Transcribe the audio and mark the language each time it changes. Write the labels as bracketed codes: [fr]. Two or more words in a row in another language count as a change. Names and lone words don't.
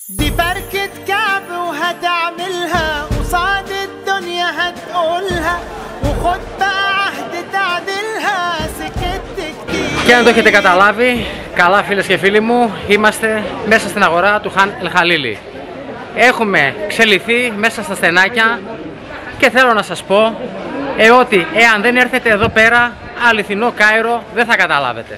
[ar] دي فركة كعب وهتعملها قصاد الدنيا هتقولها وخد بقى عهد تعدلها سكت كتير. [el] Και αν το έχετε καταλάβει, καλά φίλες και φίλοι μου, είμαστε μέσα στην αγορά του Χαν El Khalili. Έχουμε ξελιθεί μέσα στα στενάκια και θέλω να σας πω ότι εάν δεν έρθετε εδώ πέρα αληθινό Κάιρο δεν θα καταλάβετε.